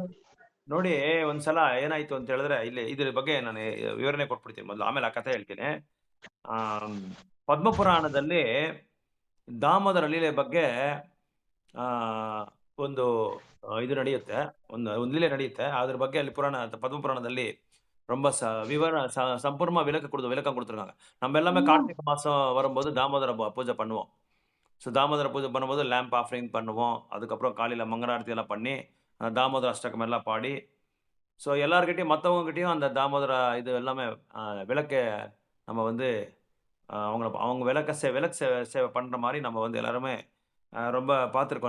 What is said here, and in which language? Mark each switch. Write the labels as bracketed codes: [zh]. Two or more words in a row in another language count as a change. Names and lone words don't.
[kn] ನೋಡಿ, ಒಂದ್ಸಲ ಏನಾಯ್ತು ಅಂತ ಹೇಳಿದ್ರೆ, ಇಲ್ಲಿ ಇದ್ರ ಬಗ್ಗೆ ನಾನು ವಿವರಣೆ ಕೊಟ್ಬಿಡ್ತೀನಿ ಮೊದಲು, ಆಮೇಲೆ ಆ ಕಥೆ ಹೇಳ್ತೀನಿ. ಪದ್ಮಪುರಾಣದಲ್ಲಿ ದಾಮೋದರ ಲೀಲೆ ಬಗ್ಗೆ ಒಂದು ಇದು ನಡೆಯುತ್ತೆ, ಒಂದು ಲೀಲೆ ನಡೆಯುತ್ತೆ. ಅದ್ರ ಬಗ್ಗೆ ಅಲ್ಲಿ ಪದ್ಮಪುರಾಣದಲ್ಲಿ [ta] ரொம்ப சம்பூர்ணமா விளக்கம் கொடுத்துருக்காங்க. நம்ம எல்லாமே கார்த்திகை மாசம் வரும்போது தாமோதர பூஜை பண்ணுவோம். ஸோ தாமோதர பூஜை பண்ணும்போது [en] lamp offering [ta] பண்ணுவோம். அதுக்கப்புறம் காலையில் மங்களாரத்தி எல்லாம் பண்ணி தாமோதர அஷ்டகம் எல்லாம் பாடி, ஸோ எல்லாருக்கிட்டையும் மற்றவங்ககிட்டையும் அந்த தாமோதர இது எல்லாமே விளக்க நம்ம வந்து அவங்க விளக்கு சேவை பண்ணுற மாதிரி நம்ம வந்து எல்லாருமே ரொம்ப பார்த்துருக்கோம்.